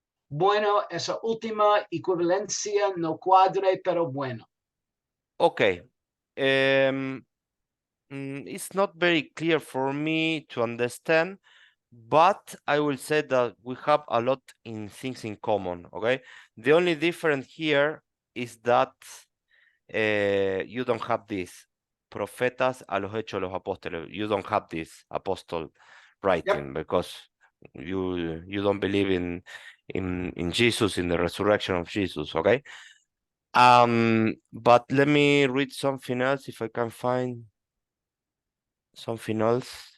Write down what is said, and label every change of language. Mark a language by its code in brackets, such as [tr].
[es] Bueno, esa última equivalencia no cuadre, pero bueno. [en] Okay. It's not very clear for me to understand, but I will say that we have a lot in things in common, okay? The only difference here is that you don't have this. [es] Profetas a los hechos de los apóstoles. [en] You don't have this apostle writing because you don't believe in Jesus, in the resurrection of Jesus, okay? But let me read something else if I can find something else.